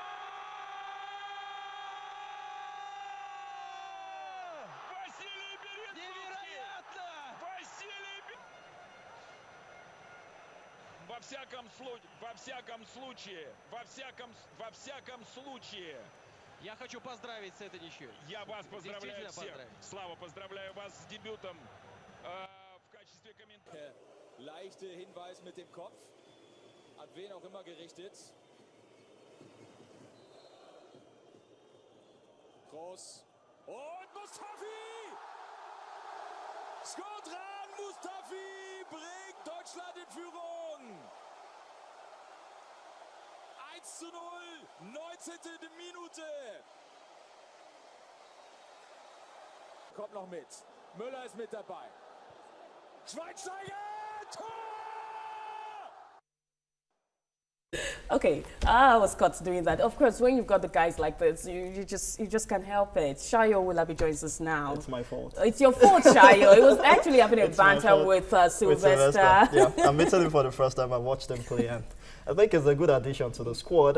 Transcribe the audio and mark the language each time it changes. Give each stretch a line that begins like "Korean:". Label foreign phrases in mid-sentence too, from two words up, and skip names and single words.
Russian: Во всяком случае. Я хочу поздравить с этой ничьей. Я вас поздравляю всех. Слава, поздравляю вас с дебютом в качестве комментатора.
German: Leichte Hinweis mit dem Kopf. An wen auch immer gerichtet. Groß. Und Mustafi! Skodran Mustafi bringt Deutschland in Führung. 1:0, 19. Minute. Kommt noch mit. Müller ist mit dabei. Schweinsteiger, Tor!
English: Okay, I was caught doing that. Of course, when you've got the guys like this, you just can't help it. Shayo Willaby joins us now. It's my fault. It's your fault, Shayo. It was actually having a banter with Sylvester. Yeah, I'm meeting him for the first time. I watched him play, and I think it's a good addition to the squad.